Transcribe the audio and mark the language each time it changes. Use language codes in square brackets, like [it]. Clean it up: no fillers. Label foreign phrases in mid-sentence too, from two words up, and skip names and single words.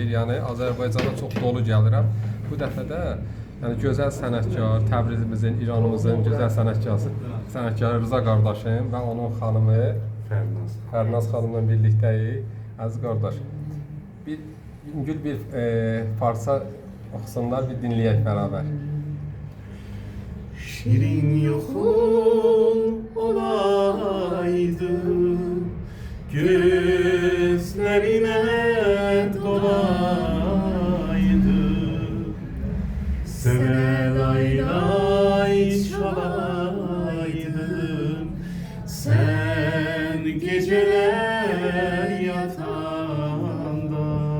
[az] Yəni Azərbaycana çox dolu gəlirəm. Bu dəfə də yəni gözəl sənətkar, Təbrizimizin, İranımızın gözəl sənətkarı Rıza qardaşım və onun xanımı Fərnaz xanımla birlikdəyik. Əziz qardaş, yüngül bir parça oxusunlar, bir dinləyək bərabər. Şirin yoxun olaydı, [tr] gözlerine dolaydı. Sene lay lay çalaydım, sen geceler yatağında.